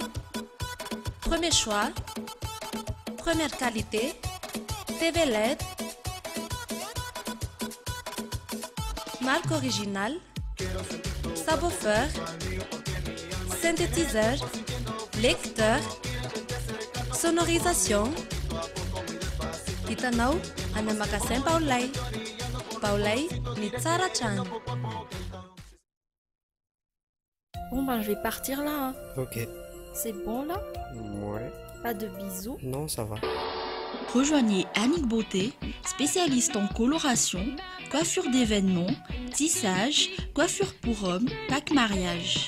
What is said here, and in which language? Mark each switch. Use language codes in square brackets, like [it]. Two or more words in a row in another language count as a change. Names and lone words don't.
[fr] Premier choix, première qualité, TV LED, marque originale, subwoofer, synthétiseur, lecteur, sonorisation. [mg] Hitanao any magasin Baolay. Baolay ny tsara trano. [fr] Bon ben je vais partir là. Hein. Ok. C'est bon là? Ouais. Pas de bisous? Non, ça va. Rejoignez Annick Beauté, spécialiste en coloration, coiffure d'événements, tissage, coiffure pour hommes, pack mariage.